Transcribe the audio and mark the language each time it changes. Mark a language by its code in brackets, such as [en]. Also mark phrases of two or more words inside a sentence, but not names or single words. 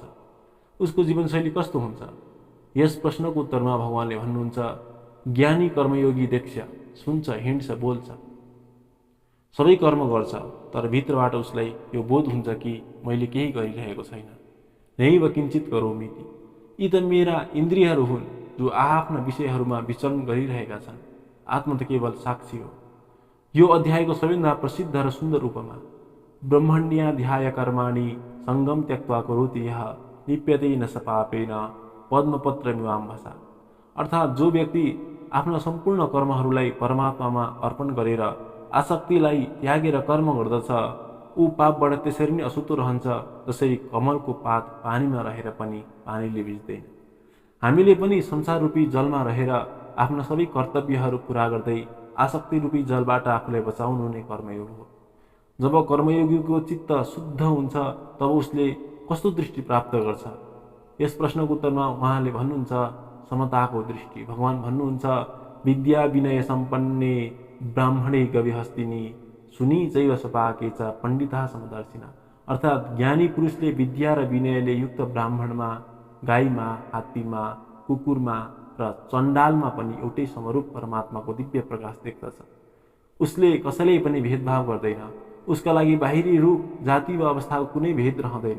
[ne] उसको जीवनशैली कस्तो हुन्छ? यस प्रश्नको उत्तरमा भगवानले भन्नुहुन्छ, ज्ञानी कर्मयोगी देख्छ, सुन्छ, हिँड्छ, बोल्छ, सबै कर्म गर्छ, तर भित्रबाट उसलाई यो बोध हुन्छ कि मैले केही गरिरहेको छैन। [sa] नैव किञ्चित करोमीति। [ne] यी त मेरा इन्द्रियहरू हुन्, जो आफ्ना विषयहरूमा विचरण गरिरहेका छन्। आत्मा त केवल साक्षी हो। यो अध्यायको सबैभन्दा प्रसिद्ध र सुन्दर उपमा, [sa] ब्रह्मण्याध्याय कर्माणि सङ्गम त्यक्त्वा करोति यः लिप्यते न स पापेन पद्मपत्रमिवाम्भसा। [ne] अर्थात् जो व्यक्ति आफ्ना सम्पूर्ण कर्महरूलाई परमात्मामा अर्पण गरेर आसक्तिलाई त्यागेर कर्म गर्दछ, ऊ पापबाट त्यसरी नै अछुतो रहन्छ, जसरी कमलको पात पानीमा रहेर पनि पानीले भिज्दैन। हामीले पनि संसार रूपी जलमा रहेर आफ्ना सबै कर्तव्यहरू पूरा गर्दै आसक्ति रूपी जलबाट आफूलाई बचाउनु नै कर्मयोग हो। जब कर्मयोगीको चित्त शुद्ध हुन्छ, तब उसले कस्तो दृष्टि प्राप्त गर्छ? यस प्रश्नको उत्तरमा उहाँले भन्नुहुन्छ, समताको दृष्टि। भगवान भन्नुहुन्छ, [sa] विद्या विनय सम्पन्ने ब्राह्मणे गविहस्तिनी सुनी चैव सपाके च पण्डिता समदर्शिना। [ne] अर्थात् ज्ञानी पुरुषले विद्या र विनयले युक्त ब्राह्मणमा, गाईमा, हात्तीमा, कुकुरमा र चण्डालमा पनि एउटै समरूप परमात्माको दिव्य प्रकाश देख्दछ। उसले कसैलाई पनि भेदभाव गर्दैन। उसका लागि बाहिरी रूप, जाति वा अवस्थाको कुनै भेद रहँदैन।